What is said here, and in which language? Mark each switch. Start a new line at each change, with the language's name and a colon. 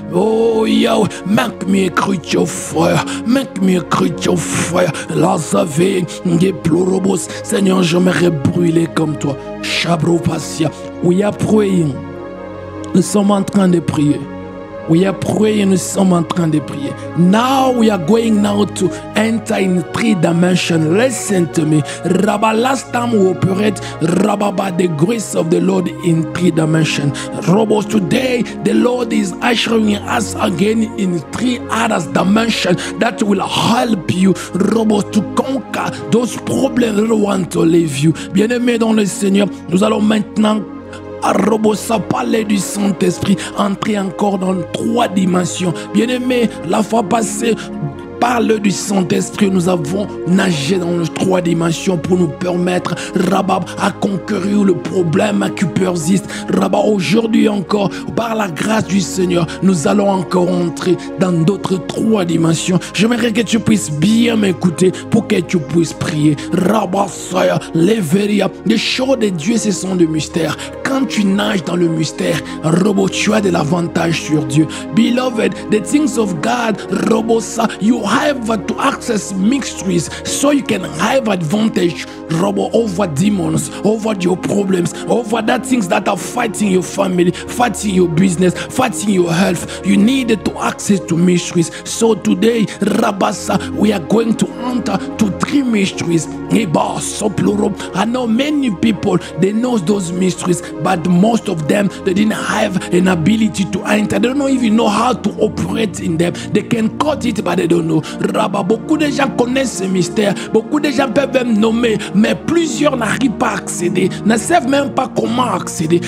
English: Oh, yo, make me a creature of fire, make me a creature of fire.
French: Lazave, Geplorobos, Seigneur, je m'aimerais brûler comme toi.
English: Chabro Passia, we are praying.
French: Nous sommes en train de prier.
English: We are praying,
French: nous sommes en train de prier.
English: Now we are going now to enter in 3 dimensions. Listen to me. Rabba, last time we operate, Rabba, by the grace of the Lord in 3 dimensions. Robos, today the Lord is ushering us again in 3 other dimensions that will help you, Robos, to conquer those problems that want to leave you.
French: Bien-aimés dans le Seigneur, nous allons maintenant à Robosa, parler du Saint-Esprit, entrer encore dans 3 dimensions. Bien-aimé, la fois passée, parle du Saint-Esprit, nous avons nagé dans les 3 dimensions pour nous permettre, Rabba, à conquérir le problème qui persiste. Rabba, aujourd'hui encore, par la grâce du Seigneur, nous allons encore entrer dans d'autres 3 dimensions. J'aimerais que tu puisses bien m'écouter pour que tu puisses prier. Rabba, Saya, Leveria, les choses de Dieu, ce sont des mystères. Quand tu nages dans le mystère, Robo, tu as de l'avantage sur Dieu.
English: Beloved, the things of God, Robo, you have to access mysteries so you can have advantage, Robo, over demons, over your problems, over that things that are fighting your family, fighting your business, fighting your health. You need to access to mysteries. So today, Rabasa, we are going to enter to 3 mysteries. I know many people, they know those mysteries, but most of them, they didn't have an ability to enter. They don't even know how to operate in them. They can cut it, but they don't know.
French: Rabba, beaucoup de gens connaissent ces mystères, beaucoup de gens peuvent même nommer, mais plusieurs n'arrivent pas à accéder, ne savent même pas comment accéder.